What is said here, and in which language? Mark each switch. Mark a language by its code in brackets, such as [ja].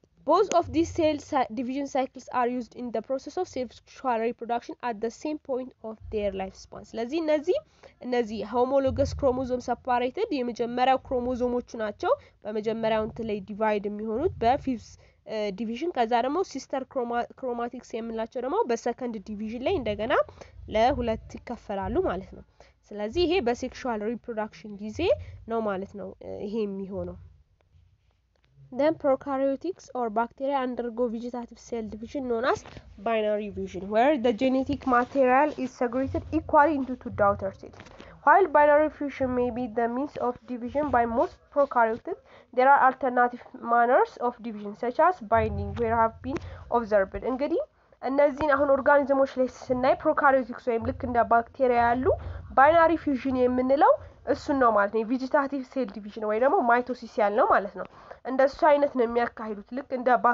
[am] both of these cell division cycles are used in the process of sexual reproduction at the same point of their lifespan ስለዚህ እነዚህ homologous chromosome separated የመጀመሪያው ክሮሞዞሞቹ ናቸው በመጀመሪያው እንት ላይ ዲቫይድ የሚሆኑት በ5th ዲቪዥን ከዛ ደግሞ ሲስተር ክሮማቲክስ የምንላቸው ደግሞ በሰከንድ ዲቪዥን ላይ እንደገና ለሁለት ይከፈላሉ ማለት ነው ስለዚህ ይሄ በሴክሹዋል ሪፕሮዳክሽን ጊዜ ነው ማለት ነው ይሄ የሚሆነው [en] Then prokaryotes or bacteria undergo vegetative cell division known as binary division, where the genetic material is segregated equally into two daughter cells. While binary fusion may be the means of division by most prokaryotes, there are alternative manners of division, such as binding, where have been observed. [am] እንግዲህ እነዚህን አሁን ኦርጋኒዝሞች ላይ ስናይ ፕሮካሪዮቲክስ ወይም ልክ እንደ ባክቴሪያ ያሉ ባይናሪ ፊውዥን የምንለው እሱን ነው ማለት ነው ቬጂታቲቭ ሴል ዲቪዥን ወይ ደግሞ ማይቶሲስ ያልነው ማለት ነው እንደሱ አይነት ነው የሚያካሂዱት ልክ እንደ